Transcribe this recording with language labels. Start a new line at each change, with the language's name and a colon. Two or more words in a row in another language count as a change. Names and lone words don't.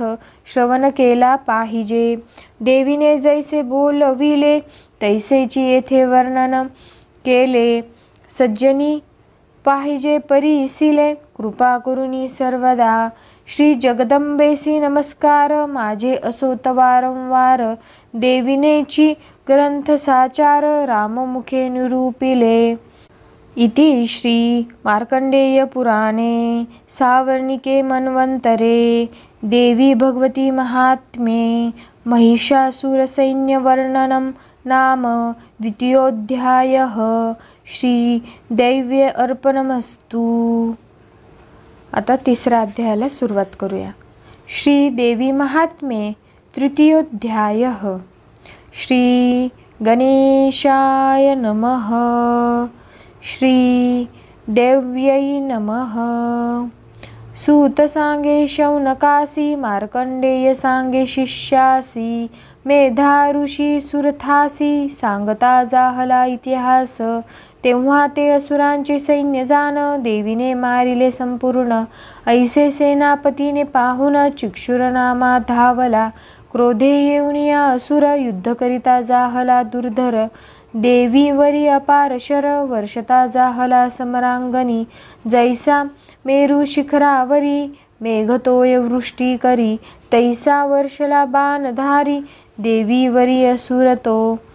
Marathi: श्रवण केला पाहिजे, देवीने जैसे बोलविले तैसेची येथे वर्णन केले, सज्जनी पाहिजे परीसिले कृपा करुनी सर्वदा, श्री जगदंबेसी नमस्कार माझे असोत वारंवार, देविनेची ग्रंथ साचार राममुखे निरूपिले.
Sanskrit: इति श्री मार्कंडेय पुराणे सावर्णिके मन्वंतरे देवी भगवती महात्म्ये महिषासुरसैन्यवर्णनं नाम 2. श्री दैव्य अर्पणमस्तु.
Marathi: आता 3ऱ्या अध्यायाला सुरुवात करूया.
Sanskrit: श्री देवी महात्म्ये 3. श्री गणेशाय नमः. श्री देव्यै नमः.
Marathi: सूत सांगे शौनकासी मार्कंडेय सांगे शिष्यासी, मेधा ऋषी सुरथासी सांगता जाहला इतिहास, तेव्हा ते असुरांचे सैन्य जाण देवीने मारिले संपूर्ण, ऐसे सेनापतीने पाहून चिक्षुर नामा धावला, क्रोधे येऊन या असुर युद्ध करिता जाहला दुर्धर, देवीवरी अपार शर वर्षता जाहला समरांगणी, जैसा मेरू शिखरावरी मेघतोय वृष्टी करी, तैसा वर्षला बाणधारी देवीवरी असुर तो,